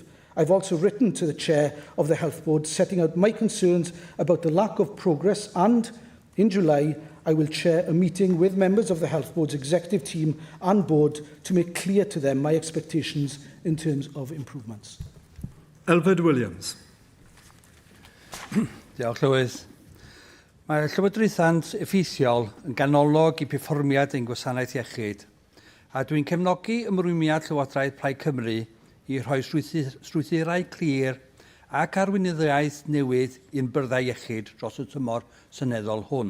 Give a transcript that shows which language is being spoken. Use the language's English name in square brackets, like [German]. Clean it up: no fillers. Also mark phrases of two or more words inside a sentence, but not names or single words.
[English] I've also written to the Chair of the Health Board setting out my concerns about the lack of progress, and in July I will chair a meeting with members of the Health Board's executive team and board to make clear to them my expectations in terms of improvements. [Welsh] Elfed Williams. Diolch, Llywydd. Mae'r llywodraethant effeithiol yn ganolog i perfformiad ein gwasanaeth iechyd, a dwi'n cefnogi ymrwymiad Llywodraeth Plaid Cymru i rhoi strwythurau clir ac arweinyddiaeth newydd i'n byrddau iechyd dros y tymor seneddol hwn.